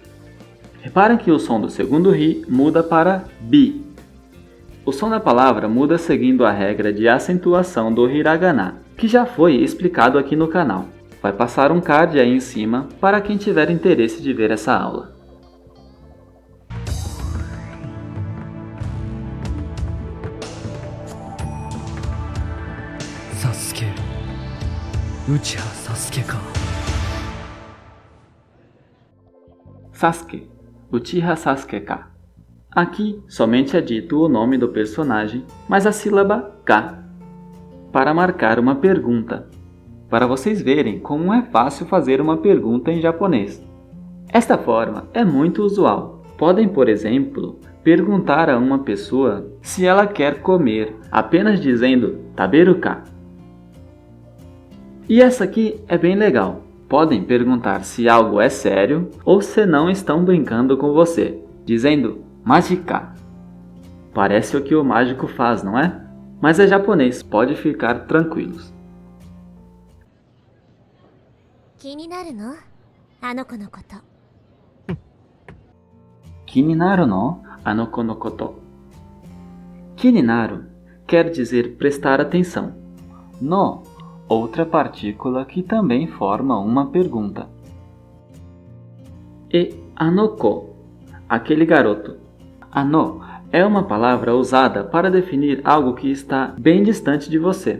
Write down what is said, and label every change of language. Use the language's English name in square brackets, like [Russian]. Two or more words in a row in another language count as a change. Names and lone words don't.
[Portuguese] Reparem que o som do segundo ri muda para bi. O som da palavra muda seguindo a regra de acentuação do hiragana, que já foi explicado aqui no canal. Vai passar um card aí em cima para quem tiver interesse de ver essa aula. Sasuke. [Japanese] うちはサスケか. [Portuguese] Sasuke. [Japanese] うちはサスケか. [Portuguese] Aqui somente é dito o nome do personagem, mas a sílaba ka, para marcar uma pergunta. para vocês verem como é fácil fazer uma pergunta em japonês. Esta forma é muito usual. Podem, por exemplo, perguntar a uma pessoa se ela quer comer, apenas dizendo [Japanese] 食べるか. [Portuguese] E essa aqui é bem legal. Podem perguntar se algo é sério ou se não estão brincando com você, dizendo majika. Parece o que o mágico faz, não é? Mas é japonês, pode ficar tranquilos. [Japanese] 気になるの？あの子のこと。気になるの あの子のこと. [Portuguese] Kininaru quer dizer prestar atenção. No, outra partícula que também forma uma pergunta. E anoko, aquele garoto. Ano é uma palavra usada para definir algo que está bem distante de você.